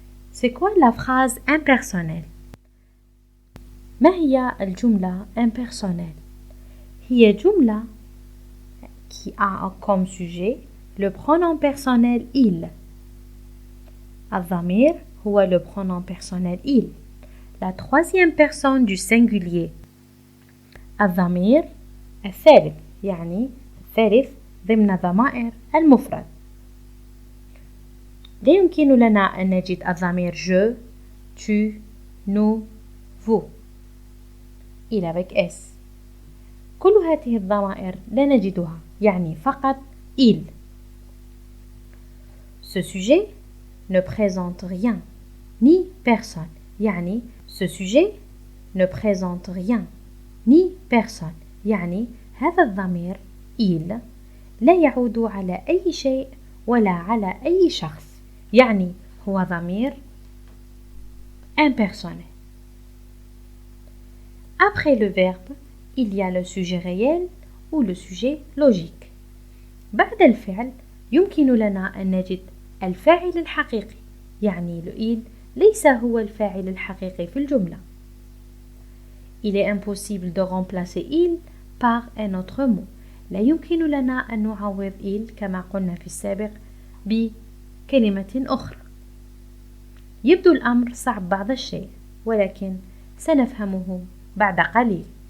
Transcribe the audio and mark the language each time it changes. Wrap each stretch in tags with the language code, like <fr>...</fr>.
<fr>C'est quoi la phrase impersonnelle?</fr> <ar>ما هي الجملة</ar> <fr>impersonnelle؟</fr> <ar>هي جملة</ar> <fr>qui a comme sujet le pronom personnel il.</fr> <ar>الضمير هو</ar> <fr>le pronom personnel il, la troisième personne du singulier.</fr> <ar>الضمير الثالث يعني الثالث ضمن ضمائر المفرد. لا يمكن لنا أن نجد الضمير je, tu, nous, vous.</ar> <fr>il avec s.</fr> <ar>كل هذه الضمائر لا نجدها يعني فقط il.</ar> <fr>Ce sujet ne présente rien ni personne</fr> <ar>يعني</ar> <fr>ce sujet ne présente rien ni personne</fr> <ar>يعني هذا الضمير il لا يعود على أي شيء ولا على أي شخص يعني هو ضمير impersonnel.</ar> <fr>Après le verbe, il y a le sujet réel ou le sujet logique.</fr> <ar>بعد الفعل يمكن لنا أن نجد الفاعل الحقيقي يعني le il ليس هو الفاعل الحقيقي في الجملة.</ar> <fr>Il est impossible de remplacer il par un autre mot.</fr> <ar>لا يمكن لنا أن نعوض il كما قلنا في السابق بكلمة أخرى. يبدو الأمر صعب بعض الشيء ولكن سنفهمه بعد قليل.</ar>